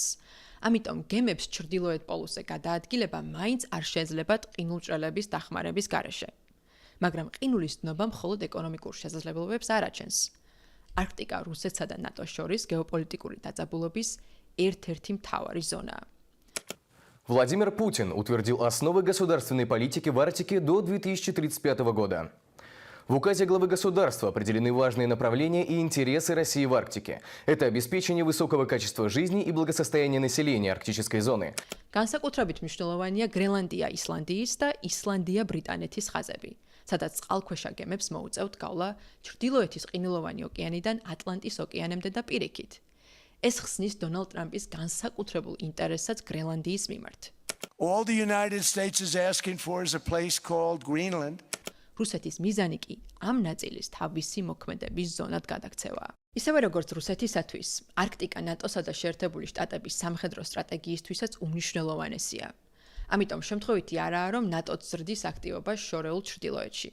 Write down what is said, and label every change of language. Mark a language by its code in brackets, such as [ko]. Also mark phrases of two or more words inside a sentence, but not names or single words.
[ka] ამიტომ გემებს ჩრდილოეთ პოლუსზე გადაადგილება მაინც არ შეძლებათ ყინულმჭრელების დახმარების გარეშე. მაგრამ ყინულის დნობა მხოლოდ ეკონომიკურ შესაძლებლობებს არ აჩენს. არქტიკა რუსეთსა და ნატოს შორის გეოპოლიტიკური დაძაბულობის ერთ-ერთი მთავარი ზონაა. [ru] Владимир Путин утвердил основы государственной политики в Арктике до 2035 года. В указе главы государства определены важные направления и интересы России в Арктике. Это обеспечение высокого качества жизни и благосостояния населения арктической зоны. [ka] განსაკუთრებით მნიშვნელოვანია გრენლანდია ისლანდიის და ისლანდია ბრიტანეთის ხაზები, სადაც წყალქვეშა გემებს მოუწევთ გავლა ჩრდილოეთის ყინულოვანი ოკეანიდან ატლანტის ოკეანემდე და პირიქით. ეს ხსნის დონალდ ტრამპის განსაკუთრებულ ინტერესსაც გრენლანდიის მიმართ. [en] All the United States is asking for is a place called Greenland. [ka] რუსეთის მიზანი კი ამ ნაწილის თავისი მოქმედების ზონად გადაქცევაა. ისევე როგორც რუსეთისათვის, არქტიკა ნატოსა და შეერთებული შტატების სამხედრო სტრატეგიისთვისაც უმნიშვნელოვანესია. ამიტომ შემთხვევითი არაა, რომ ნატოც ზრდის აქტივობას შორეულ ჩრდილოეთში.